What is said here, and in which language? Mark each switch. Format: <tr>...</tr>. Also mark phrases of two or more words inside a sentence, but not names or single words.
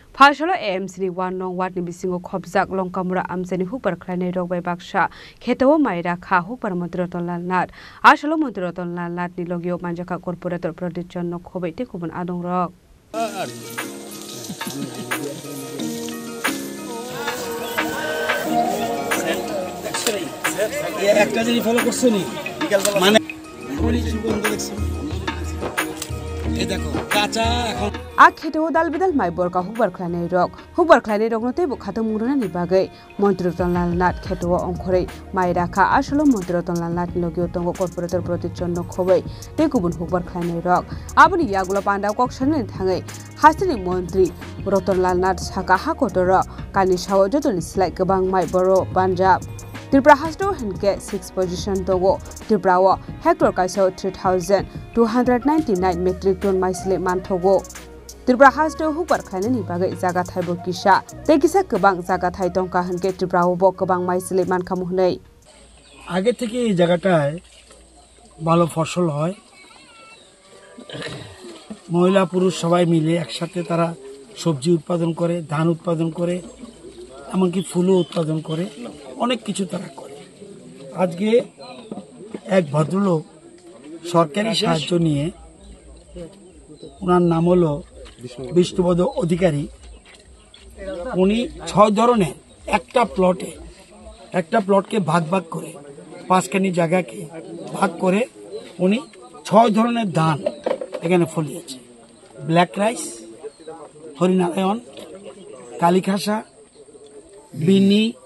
<trp>Phashalo AMC 1 nong wat ni bisingo khobjak longkamura amjani hupar khlainai rok bai baksa khetawo maira kha hupar Montiroton Lal Nath asalo Montiroton Lal Nath ni logio manjaka corporator Pradeep Chandra khobai te kubun adong rok</trp> <bn>একটা জিনিস ফলো করছো নি মানে বলি সুগন্ধ দেখছো এই দেখো কাঁচা এখন</bn> <trp>a khetawo dal bidal mai borka hupar khlainai rok no tebo khato muruna ni bagai Montiroton Lal Nath khetawo ongkhorei maira kha asalo Montiroton Lal Nath ni logio tongo corporator Pradeep Chandra khobai te kubun hupar khlainai rok aboni yagulo panda koksanai thangai Hasini Montri Roton Lal Nath saka hakotoro kani sawo jotoni slai gobang mai boro Punjab Tripura hasto henke 6 position togo Tripura wo hector kaisa 3299</trp> <en>metric ton</en> <trp>maisle manthogo Tripura hasto hupar khlainai ni bagai jaga thaibo kisa te kisa gobang jaga thai tongka henke Tripura wo gobang maisle mankamu hnei</trp> <bn>আগে থেকে এই জায়গাটায় ভালো ফসল হয় মহিলা পুরুষ সবাই মিলে একসাথে তারা সবজি উৎপাদন করে ধান উৎপাদন করে এমনকি ফুলও উৎপাদন করে অনেক কিছু তারা করে আজকে এক ভদ্রলোক সরকারি সাহায্য নিয়ে ওনার নাম হলো বিষ্ণুপদ অধিকারী উনি 6 ধরনের একটা প্লটকে ভাগ করে 5খানি জায়গাকে ভাগ করে উনি 6 ধরনের ধান এখানে ফলিয়েছে</bn> <en>black rice</en> <bn>হরিনারায়ণ কালীখাসা বিনি</bn>